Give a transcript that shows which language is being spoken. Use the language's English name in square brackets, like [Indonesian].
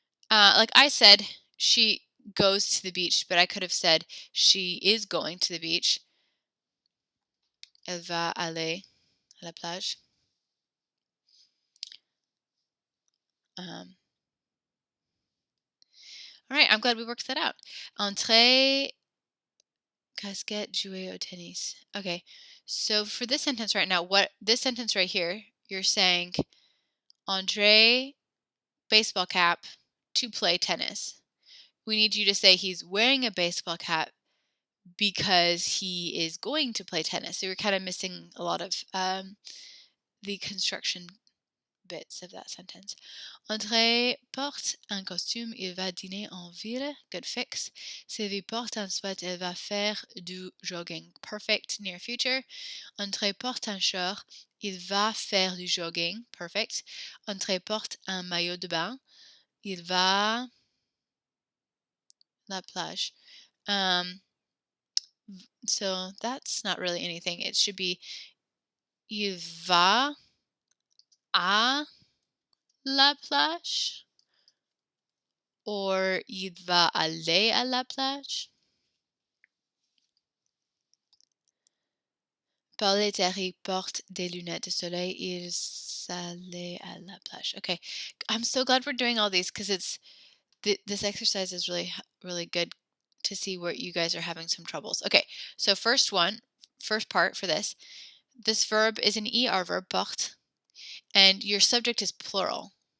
[English] Like I said, she goes to the beach, but I could have said she is going to the beach. [French] Elle va aller à la plage. [English] All right, I'm glad we worked that out. [French] Entrer, casquette, jouer au tennis. [English] Okay, so for this sentence right now, this sentence right here, you're saying Andre baseball cap to play tennis. We need you to say he's wearing a baseball cap because he is going to play tennis. So you're kind of missing a lot of the construction bits of that sentence. [French] André porte un costume, il va dîner en ville. [English] Good fix. [French] Sylvie porte un sweat, elle va faire du jogging. [English] Perfect. Near future. [French] André porte un short, il va faire du jogging. [English] Perfect. [French] André porte un maillot de bain, il va la plage. [English] So that's not really anything. It should be [French] il va à la plage or il va aller à la plage. Paul et Terry portent des lunettes de soleil. Ils allaient à la plage. [English] Okay, I'm so glad we're doing all these because this exercise is really good to see where you guys are having some troubles. Okay, so first part for this. This verb is an ER verb, porte, and your subject is plural.